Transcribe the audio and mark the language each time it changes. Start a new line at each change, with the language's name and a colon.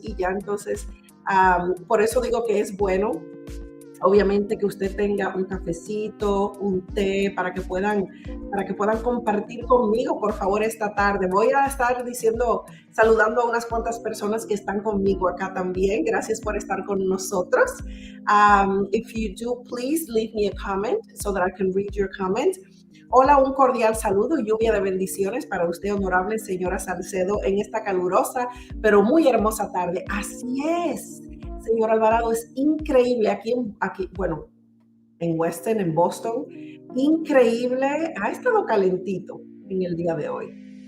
Spanish: Y ya entonces, por eso digo que es bueno, obviamente, que usted tenga un cafecito, un té, para que puedan compartir conmigo, por favor, esta tarde. Voy a estar saludando a unas cuantas personas que están conmigo acá también. Gracias por estar con nosotros.
English: If you do, please leave me a comment so that I can read your comment.
Spanish: Hola, un cordial saludo y lluvia de bendiciones para usted, honorable señora Salcedo, en esta calurosa, pero muy hermosa tarde. Así es. Señor Alvarado, es increíble aquí, bueno, en Weston, en Boston, increíble, ha estado calentito en el día de hoy.